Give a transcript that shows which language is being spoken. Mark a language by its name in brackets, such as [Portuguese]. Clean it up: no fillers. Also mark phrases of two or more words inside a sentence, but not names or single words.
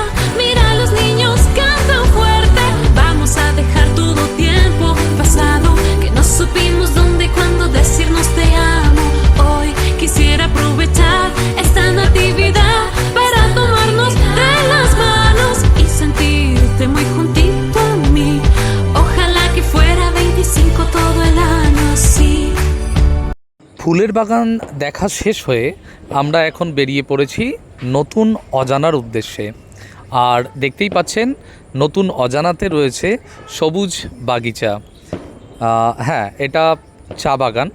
[Spanish] Mira, los niños cantan fuerte. Vamos a dejar todo tiempo pasado que no supimos dónde y cuándo decirnos te amo. Hoy quisiera aprovechar esta natividad para tomarnos de las manos y sentirte muy juntito a mí. Ojalá que [Bangla] ফুলের বাগান দেখা শেষ হয়ে আমরা এখন বেরিয়ে পড়েছি নতুন অজানার উদ্দেশ্যে। আর দেখতেই পাচ্ছেন নতুন অজানাতে রয়েছে সবুজ বাগিচা। হ্যাঁ, এটা চা বাগান।